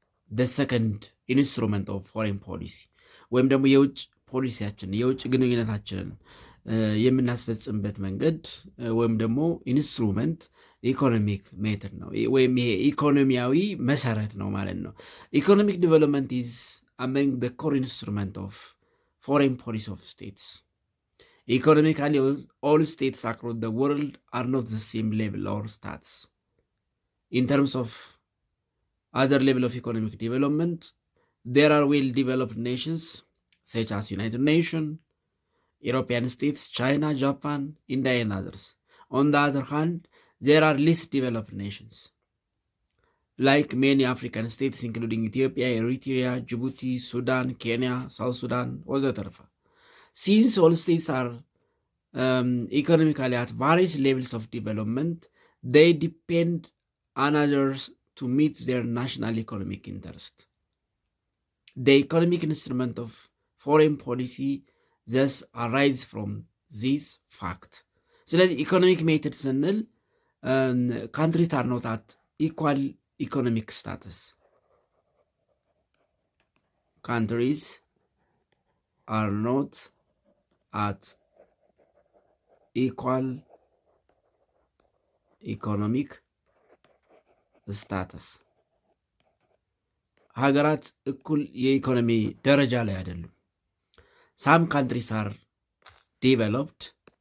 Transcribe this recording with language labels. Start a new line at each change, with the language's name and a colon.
English: the second instrument of foreign policy
Amharic: ወይም ደግሞ የውጭ ፖሊሲያችን የውጭ ግንኙነታችንን የምናስፈጽምበት መንገድ ወይም ደግሞ ኢንስትሩመንት ኢኮኖሚክ ሜተድ ነው ወይም ይሄ ኢኮኖሚያዊ መሰረት ነው ማለት ነው።
English: ኢኮኖሚክ ዲቨሎፕመንት ኢዝ አመንግ the core instrument of foreign policy of states. Economically, all states across the world are not the same level or status. In terms of other level of economic development, there are well-developed nations such as United Nations, European states, China, Japan, India, and others. On the other hand, there are least developed nations, like many African states, including Ethiopia, Eritrea, Djibouti, Sudan, Kenya, South Sudan, etc. Since all states are economically at various levels of development, they depend on others to meet their national economic interest. The economic instrument of foreign policy thus arise from this fact. ስለዚህ ኢኮኖሚክ ሜተድ ስንል ካንትሪስ አር ኖት አት ኢኳል ኢኮኖሚክ ስታተስ ካንትሪስ አር ኖት አት ኢኳል ኢኮኖሚክ ስታተስ
Amharic: ሀገራት እኩል የኢኮኖሚ ደረጃ ላይ አይደሉም።
English: some countries are developed,